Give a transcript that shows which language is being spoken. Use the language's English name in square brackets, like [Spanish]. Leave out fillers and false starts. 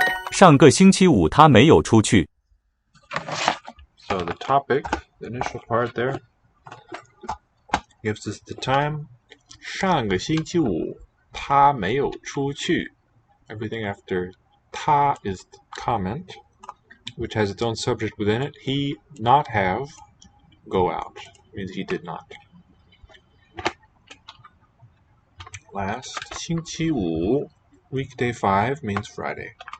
[Chinese] 上个星期五他没有出去。 [English] So the topic, the initial part there, gives us the time. [Chinese] 上个星期五他没有出去. [English] Everything after 他 is the comment, which has its own subject within it. He not have go out means he did not. Last 星期五 weekday 5 means Friday.